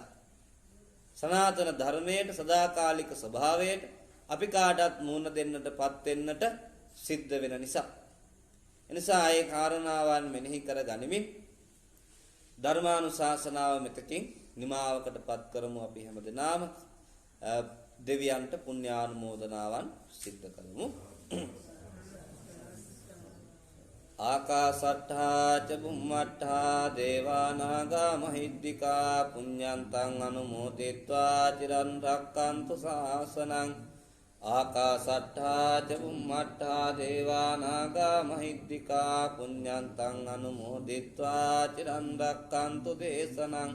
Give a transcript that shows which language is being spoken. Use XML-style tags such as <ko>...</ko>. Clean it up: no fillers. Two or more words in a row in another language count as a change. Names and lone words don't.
<si>සනාතන ධර්මයට, සදාකාලික ස්වභාවයට අපි කාටත් මුහුණ දෙන්නටපත් වෙන්නට සිද්ධ වෙන නිසා. එනිසා ඒ කාරණාවන් මෙනෙහි කර ගනිමින් ධර්මානුශාසනාව මෙතකින් නිමාවකටපත් කරමු. අපි හැමදෙනාම දෙවියන්ට පුණ්‍යානුමෝදනාවන් සිද්ධ කරමු.</si> <pi>ආකාසට්ඨා ච බුම්මට්ඨා දේවා නාග මහිද්దికා පුඤ්ඤන්තං අනුමෝදිත්වා චිරන් රක්칸තු ශාසනං. ආකාසට්ඨා ච බුම්මට්ඨා දේවා නාග මහිද්దికා පුඤ්ඤන්තං අනුමෝදිත්වා චිරන් රක්칸තු දේශනං.</pi>